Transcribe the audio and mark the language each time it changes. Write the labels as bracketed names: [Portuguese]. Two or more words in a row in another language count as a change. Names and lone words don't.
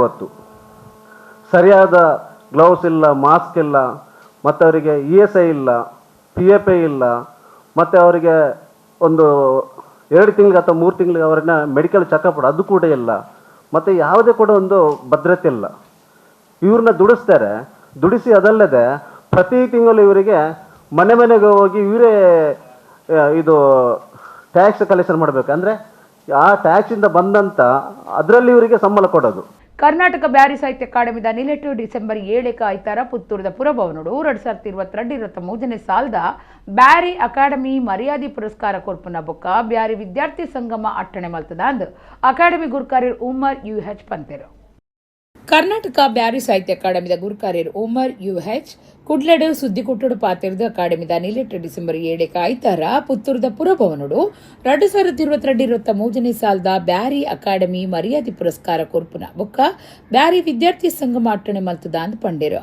[Kannada] ಇವತ್ತು ಸರಿಯಾದ ಗ್ಲೌಸ್ ಇಲ್ಲ, ಮಾಸ್ಕ್ ಇಲ್ಲ, ಮತ್ತು ಅವರಿಗೆ ESI ಇಲ್ಲ, PFI ಇಲ್ಲ, ಮತ್ತು ಅವರಿಗೆ ಒಂದು 2 ತಿಂಗಳಿಗೆ ಅಥವಾ 3 ತಿಂಗಳಿಗೆ ಅವ್ರನ್ನ ಮೆಡಿಕಲ್ ಚೆಕಪ್ ಅದು ಕೂಡ ಇಲ್ಲ, ಮತ್ತು ಯಾವುದೇ ಕೂಡ ಒಂದು ಭದ್ರತೆ ಇಲ್ಲ. ಇವ್ರನ್ನ ದುಡಿಸ್ತಾರೆ, ದುಡಿಸಿ ಅದಲ್ಲದೆ ಪ್ರತಿ ತಿಂಗಳು ಇವರಿಗೆ ಮನೆ ಮನೆಗೆ ಹೋಗಿ ಇವರೇ ಇದು ಟ್ಯಾಕ್ಸ್ ಕಲೆಕ್ಷನ್ ಮಾಡಬೇಕು. ಅಂದರೆ ಆ ಟ್ಯಾಕ್ಸಿಂದ ಬಂದಂಥ ಅದರಲ್ಲಿ ಇವರಿಗೆ ಸಂಬಳ ಕೊಡೋದು. [Tulu] ಕರ್ನಾಟಕ ಬ್ಯಾರಿ ಸಾಹಿತ್ಯ ಅಕಾಡೆಮಿದ ನಿಲೆಟು ಡಿಸೆಂಬರ್ 7 ಆಯ್ತಾರ ಪುತ್ತೂರದ ಪುರಭವನಡು 2022-23 ಸಾಲದ ಬ್ಯಾರಿ ಅಕಾಡೆಮಿ ಮರ್ಯಾದಿ ಪುರಸ್ಕಾರ ಕೊರ್ಪುನ ಬೊಕ್ಕ ಬ್ಯಾರಿ ವಿದ್ಯಾರ್ಥಿ ಸಂಗಮ ಅಟ್ಟಣೆ ಮಲ್ತದ ಅಂದು ಅಕಾಡೆಮಿ ಗುರುಕಾರ್ಯರು ಉಮರ್ UH ಪಂತೆರು. ಕರ್ನಾಟಕ ಬ್ಯಾರಿ ಸಾಹಿತ್ಯ ಅಕಾಡೆಮಿದ ಗುರುಕಾರ್ಯರು ಉಮರ್ UH ಕುಡ್ಲಡು ಸುದ್ದಿ ಕೊಟ್ಟಡು ಪಾತಿರ್ದು ಅಕಾಡೆಮಿದ ನಿಲೆಟ್ಟು ಡಿಸೆಂಬರ್ 7 ಆಯ್ತಾರ ಪುತ್ತೂರದ ಪುರಭವನಡು 2022-23 ಸಾಲದ ಬ್ಯಾರಿ ಅಕಾಡೆಮಿ ಮರ್ಯಾದಿ ಪುರಸ್ಕಾರ ಕೊರ್ಪುನ ಬೊಕ್ಕ ಬ್ಯಾರಿ ವಿದ್ಯಾರ್ಥಿ ಸಂಗಮ ಅಟ್ಟಣೆ ಮಲ್ತದ ಅಂದ್ ಪಂಡೇರು.